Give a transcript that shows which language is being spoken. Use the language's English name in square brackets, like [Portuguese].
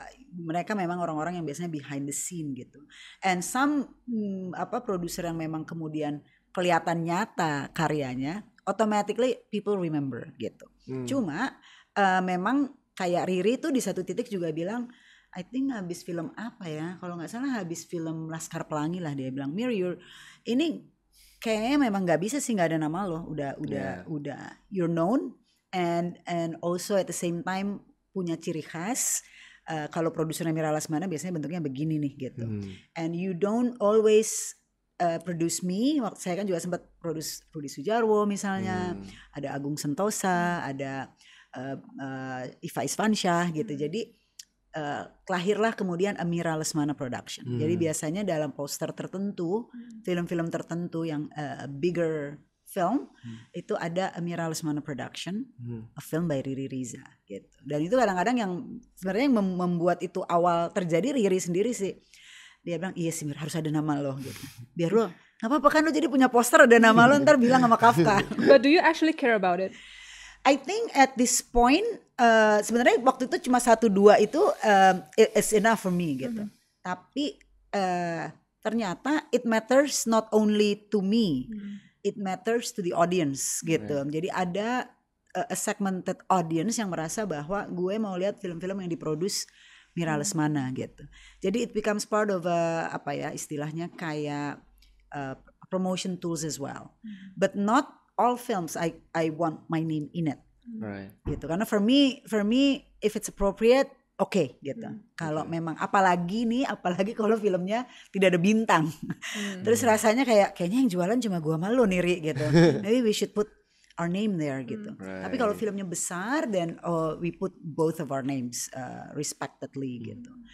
[Indonesian] Mereka memang orang-orang yang biasanya [English] behind the scene [Indonesian] gitu. And some produser yang memang kemudian kelihatan nyata karyanya, [English] automatically people remember [Indonesian] gitu. Cuma memang kayak Riri tuh di satu titik juga bilang, [English] I think [Indonesian] habis film apa ya? Kalau nggak salah habis film Laskar Pelangi lah, dia bilang, Mir, ini kayaknya memang nggak bisa sih nggak ada nama lo. [English] Udah you're known and also at the same time [Indonesian] punya ciri khas. Kalau produsernya Mira Lesmana biasanya bentuknya begini nih gitu. [English] And you don't always produce me. [Indonesian] Waktu saya kan juga sempat produce Rudi Sujarwo misalnya, ada Agung Sentosa, ada Iva Isfansyah gitu. Jadi lahirlah kemudian Mira Lesmana Production. Jadi biasanya dalam poster tertentu, film-film tertentu yang bigger film, itu ada Mira Lesmana Production, [English] a film by Riri Riza [Indonesian] gitu. Dan itu kadang-kadang yang sebenarnya yang membuat itu awal terjadi Riri sendiri sih. Dia bilang, iya sih Mir, harus ada nama lo gitu. Biar lo, gak apa-apa kan lo jadi punya poster ada nama lo, ntar bilang sama Kafka. [English] But do you actually care about it? I think at this point [Indonesian] sebenarnya waktu itu cuma 1-2 itu [English] it's enough for me gitu. [Indonesian] Tapi ternyata [English] it matters not only to me, it matters to the audience gitu. [Indonesian] Jadi ada [English] a segmented audience [Indonesian] yang merasa bahwa gue mau lihat film-film yang diproduce Mira Lesmana gitu. [English] Jadi it becomes part of [Indonesian] apa ya istilahnya kayak [English] promotion tools as well. But not all films I want my name in it. Right. Gitu. Karena for me if it's appropriate okay gitu. [Indonesian] Kalau memang apalagi kalau filmnya tidak ada bintang. Terus rasanya kayaknya yang jualan cuma gua malu nih Ri gitu. [English] Maybe we should put our name there [Indonesian] gitu. Tapi kalau filmnya besar [English] then we put both of our names respectively gitu.